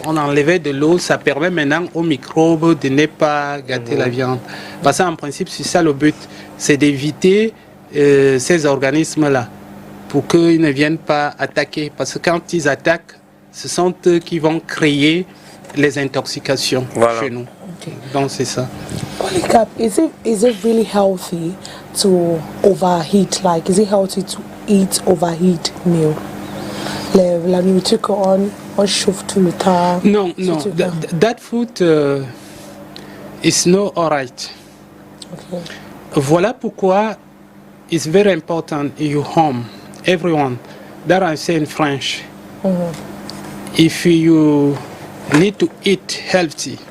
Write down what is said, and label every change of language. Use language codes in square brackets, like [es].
[fr] on enlevait de l'eau, ça permet maintenant aux microbes de ne pas gâter la viande. Parce qu'en principe, c'est ça le but, c'est d'éviter ces organismes-là pour qu'ils ne viennent pas attaquer. Parce que quand ils attaquent, ce sont eux qui vont créer les intoxications chez nous. Okay. Donc c'est ça. [en] Polycarp, is it really healthy to overheat? Like, is it healthy to eat overheat meal? [fr] La nourriture qu'on chauffe tout le temps. Non, non, [en] that food is not alright. Okay. [fr] Voilà pourquoi [en] it's very important in your home, everyone, that I say in French. If you need to eat healthy,